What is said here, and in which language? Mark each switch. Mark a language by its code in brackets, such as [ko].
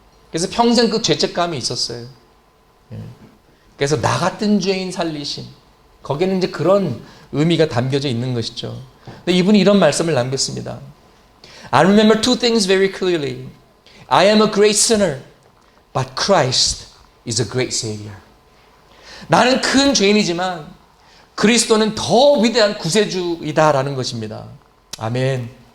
[ko] 그래서 평생 그 죄책감이 있었어요. 그래서 나 같은 죄인 살리심, 거기에는 이제 그런 의미가 담겨져 있는 것이죠. 근데 이분이 이런 말씀을 남겼습니다. [en] I remember two things very clearly. I am a great sinner, but Christ is a great Savior. [ko] 나는 큰 죄인이지만 그리스도는 더 위대한 구세주이다라는 것입니다. 아멘.